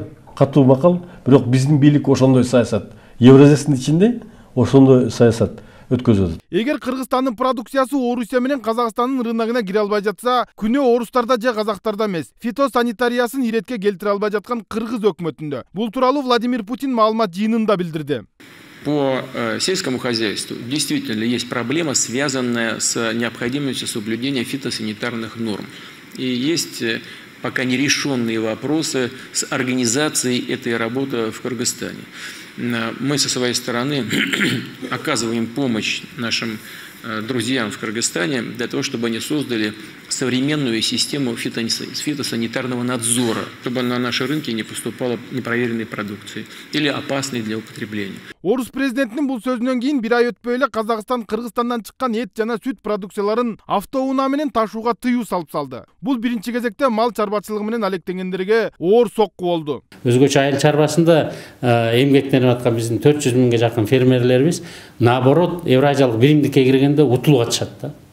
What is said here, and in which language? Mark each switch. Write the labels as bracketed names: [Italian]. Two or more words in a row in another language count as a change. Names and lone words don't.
[Kyrgyz] Катуу макал, бирок биздин бийлик ошондой саясат. Евразиясынын ичинде ошондой саясат өткөзөт. Эгер Кыргызстандын продукциясы Орусия менен Казакстандын рыногуна кире албай жатса, күнөө орустарда же казактарда эмес, фитосанитариясын иретке келтире албай жаткан Кыргыз өкмөтүндө. Бул тууралуу Владимир Путин маалымат жыйынында билдирди. [Russian] По сельскому хозяйству действительно есть проблема, связанная с необходимостью соблюдения фитосанитарных норм. И есть пока нерешенные вопросы с организацией этой работы в Кыргызстане. Мы со своей стороны оказываем помощь нашим друзьям в Кыргызстане для того, чтобы они создали современную систему фитосанитарного надзора, чтобы на наши рынки не поступала непроверенной продукции или опасной для употребления. [Kyrgyz] Орус президентинин бул сөзүнөн кийин бир ай өтпөй эле Казакстан Кыргызстандан чыккан эт жана сүт продукцияларын автоунаа менен ташууга тыюу салып салды. Бул биринчи кезекте мал чарбачылыгы менен алектенгендерге оор сокку болду. Өзгөчө айыл чарбасында эмгектенип аткан биздин 400 миңге жакын фермерлерибиз наоборот Евразиялык биримдикке киргенде утулуп атышат да.